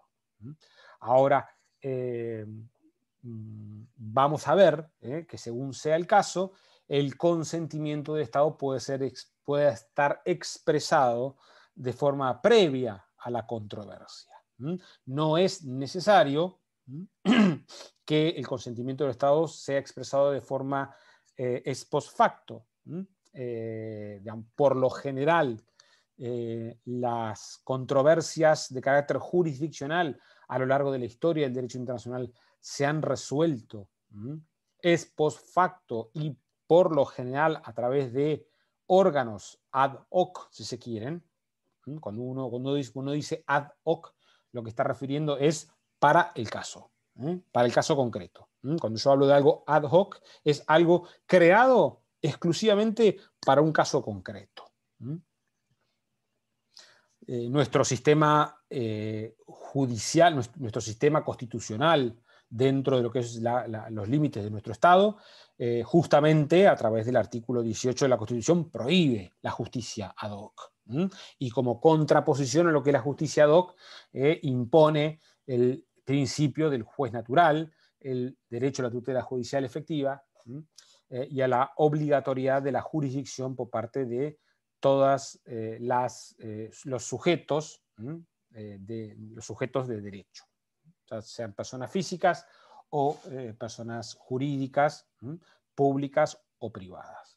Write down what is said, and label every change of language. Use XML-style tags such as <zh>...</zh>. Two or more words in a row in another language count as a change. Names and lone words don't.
<es>Ahora, vamos a ver que según sea el caso, el consentimiento del Estado puede estar expresado de forma previa a la controversia. No es necesario que el consentimiento del Estado sea expresado de forma</es> <la>ex post facto.</la> <es>Por lo general, las controversias de carácter jurisdiccional a lo largo de la historia del derecho internacional se han resuelto</es> <la>ex post facto,</la> <es>y por lo general a través de órganos</es> <la>ad hoc,</la> <es>si se quieren. Cuando uno dice</es> <la>ad hoc,</la> <es>lo que está refiriendo es para el caso. Para el caso concreto. Cuando yo hablo de algo</es> <la>ad hoc,</la> <es>es algo creado exclusivamente para un caso concreto. Nuestro sistema judicial, nuestro sistema constitucional, dentro de lo que es los límites de nuestro Estado, justamente a través del artículo 18 de la Constitución prohíbe la justicia</es> <la>ad hoc.</la> <es>Y como contraposición a lo que es la justicia</es> <la>ad hoc,</la> <es>impone el principio del juez natural, el derecho a la tutela judicial efectiva, y a la obligatoriedad de la jurisdicción por parte de todos los sujetos, los sujetos de derecho, o sea, sean personas físicas o personas jurídicas, públicas o privadas.</es>